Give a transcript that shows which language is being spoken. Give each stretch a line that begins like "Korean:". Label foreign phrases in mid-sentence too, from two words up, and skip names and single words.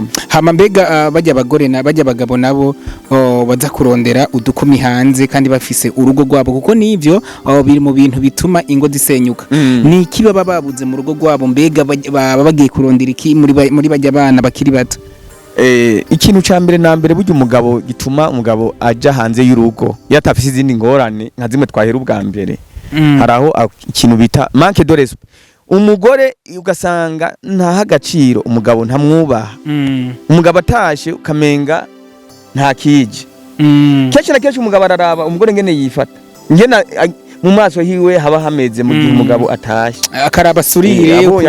Rundi: hama mbega bajya abagore na bajya abagabo nabo baza kurondera udukumi hanze kandi bafise urugo rwabo kuko nivyo biri mu bintu bituma ingo zisenyuka ni iki baba babuze mu rugo rwabo mbega baba bagiye kurondera iki muri bajya abana bakiri bato ikintu ca mbere na mbere burya umugabo gituma umugabo aja hanze y'urugo yatafise izindi ngorane nka zimwe twahera ubwa mbere haraho ikintu bita
French: manque de respect
Rundi: umugore ugasanga ntaha agaciro umugabo ntamwubaha umugabo atashe ukamenga nta kije kenshi na kenshi umugabo araraba umugore ngene yifata ngena mu maso hiwe haba hameze mu gihe umugabo atashe akaraba surire